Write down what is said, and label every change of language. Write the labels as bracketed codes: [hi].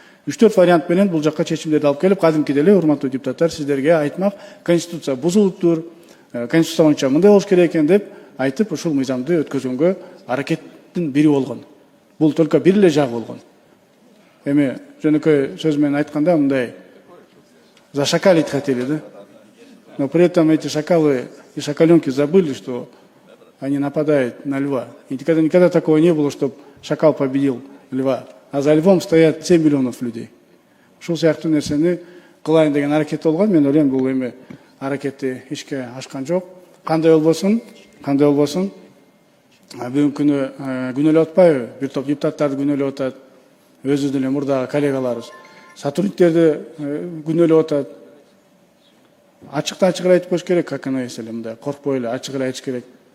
[ky] 3-4 вариант менен бул жакка чечимдерди алып келип, кадимкидей эле урматтуу депутаттар, сиздерге айтмак, Конституция бузулуптур, Конституция боюнча мындай болуш керек экен деп айтып, ушул мыйзамды өткөзгөнгө аракеттин бири болгон. Бул только бир эле жагы болгон. Эми жөнөкөй сөз менен айтканда мындай [ru] зашакалить хотели, [ky] да? [ru] Но при этом эти шакалы и шакаленки забыли, что они нападают на льва. И никогда такого не было, чтобы шакал победил льва. А за львом стоят 7 миллионов людей. [ky] Ушул сыяктуу нерсени кылайын деген аракет болгон. Мен ойлойм, бул эми аракети ишке ашкан жок. кандай болбосун бүгүнкү күнү күнөөлөп атпайбы? Бир топ депутаттарды күнөөлөп атат, өзүбүздүн эле мурдагы коллегаларыбыз. Сотрудниктерди күнөөлөп атат. Ачыктан ачык айтып коюш керек, [ru] как она [ky] эле мындай коркпой эле ачык эле айтыш керек.